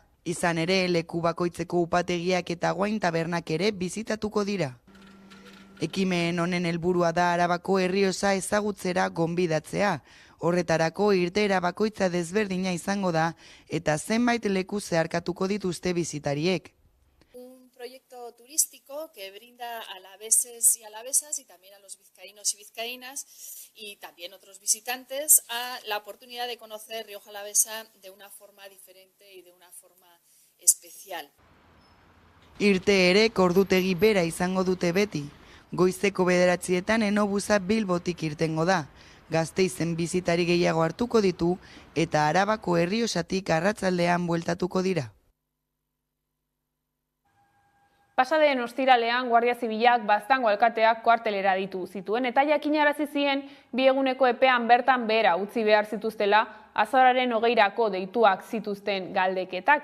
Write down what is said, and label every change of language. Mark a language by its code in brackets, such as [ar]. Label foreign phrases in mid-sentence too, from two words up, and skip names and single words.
[eu] Izan ere, leku bakoitzeko upategiak eta Wine Tabernak ere bizitatuko dira. Ekimen honen helburua da Arabako Errioxa ezagutzera gonbidatzea. Horretarako irteera bakoitza desberdina izango da eta zenbait leku zeharkatuko dituzte bizitariek. [es] Un proyecto turístico que brinda a alaveses y alavesas y también a los vizcaínos y vizcaínas y también otros visitantes a la oportunidad de conocer Rioja Alavesa de una forma diferente y de una forma especial. [eu] Irteerek ordutegi bera izango dute beti. Goizeko 9:00 enobusa Bilbotik irtengo da. Gasteizen bizitari gehiago hartuko ditu eta Arabako Errioxatik arratsaldean bueltatuko dira. Pasadeen ostiralean Guardia Zibilak Baztango alkateak kuartelera ditu zituen eta jakinarazi zien 2 eguneko epean bertan behera utzi behar zituztela azaroaren 20 deituak zituzten galdeketak.